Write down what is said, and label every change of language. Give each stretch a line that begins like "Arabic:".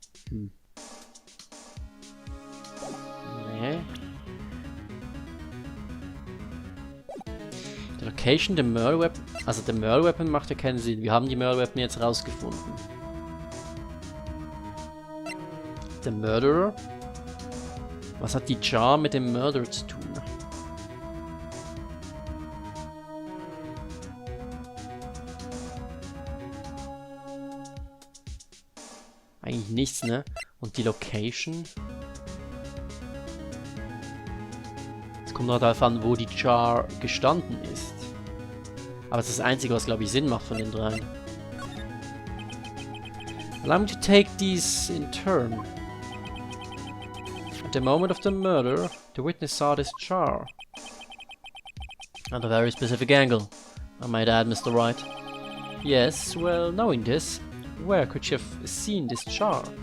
German: Nee.
English: The location, the murder weapon.
German: Also der Murder Weapon macht ja keinen Sinn. Wir haben die Murder Weapon jetzt rausgefunden. Der Murderer? Was hat die Jar mit dem Murderer zu tun? Eigentlich nichts, ne? Und die Location? Es kommt noch darauf an, wo die Jar gestanden ist. Aber es ist das Einzige, was, glaube ich, Sinn macht von den dreien.
English: Allow me to take these in turn. At the moment of the murder, the witness saw this jar. At a very specific angle, I might add, Mr. Wright. Yes, well, knowing this, where could she have seen this jar?